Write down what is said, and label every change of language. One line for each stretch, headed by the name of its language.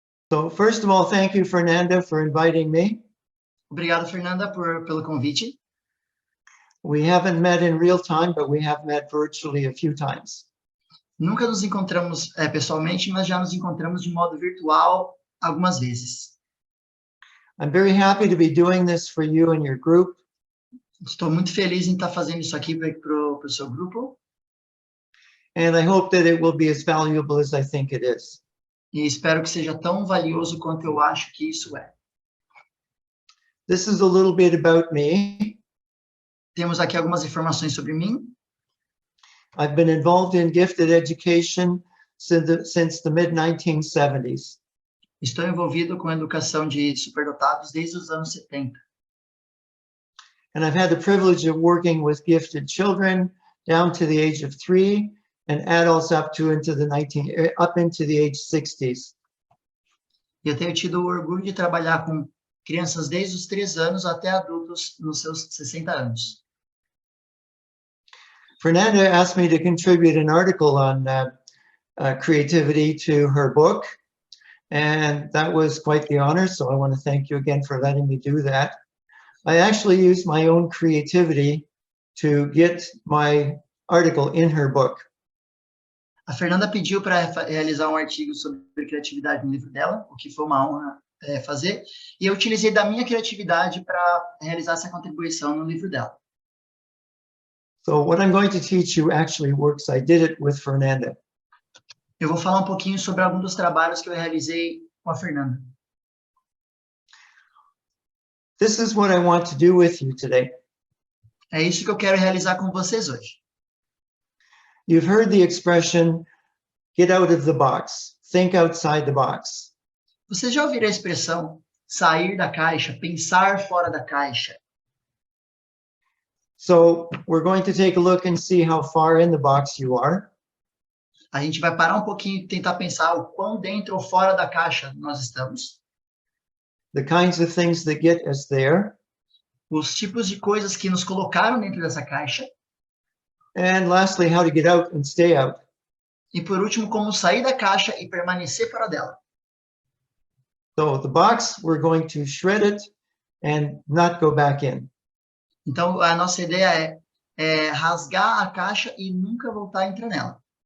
English: So first of all, thank you, Fernanda, for inviting me.
Portuguese: Obrigado, Fernanda, pelo convite.
English: We haven't met in real time, but we have met virtually a few times.
Portuguese: Nunca nos encontramos pessoalmente, mas já nos encontramos de modo virtual algumas vezes.
English: I'm very happy to be doing this for you and your group.
Portuguese: Estou muito feliz em estar fazendo isso aqui para o seu grupo.
English: And I hope that it will be as valuable as I think it is.
Portuguese: E espero que seja tão valioso quanto eu acho que isso é.
English: This is a little bit about me.
Portuguese: Temos aqui algumas informações sobre mim.
English: I've been involved in gifted education since the mid-1970s.
Portuguese: Estou envolvido com a educação de superdotados desde os anos 70.
English: And I've had the privilege of working with gifted children down to the age of 3 and adults up into the age 60s.
Portuguese: E eu tenho tido o orgulho de trabalhar com crianças desde os 3 anos até adultos nos seus 60 anos.
English: Fernanda asked me to contribute an article on creativity to her book, and that was quite the honor, so I want to thank you again for letting me do that. I actually used my own creativity to get my article in her book.
Portuguese: A Fernanda pediu para realizar um artigo sobre criatividade no livro dela, o que foi uma honra fazer, e eu utilizei da minha criatividade para realizar essa contribuição no livro dela.
English: So what I'm going to teach you actually works. I did it with Fernanda.
Portuguese: Eu vou falar um pouquinho sobre alguns dos trabalhos que eu realizei com a Fernanda.
English: This is what I want to do with you today.
Portuguese: É isso que eu quero realizar com vocês hoje.
English: You've heard the expression, get out of the box, think outside the box.
Portuguese: Vocês já ouviram a expressão sair da caixa, pensar fora da caixa?
English: So we're going to take a look and see how far in the box you are.
Portuguese: A gente vai parar um pouquinho e tentar pensar o quão dentro ou fora da caixa nós estamos.
English: The kinds of things that get us there.
Portuguese: Os tipos de coisas que nos colocaram dentro dessa caixa.
English: And lastly, how to get out and stay out.
Portuguese: E por último, como sair da caixa e permanecer fora dela.
English: So the box, we're going to shred it and not go back in.
Portuguese: Então, a nossa ideia é rasgar a caixa e nunca voltar a entrar nela.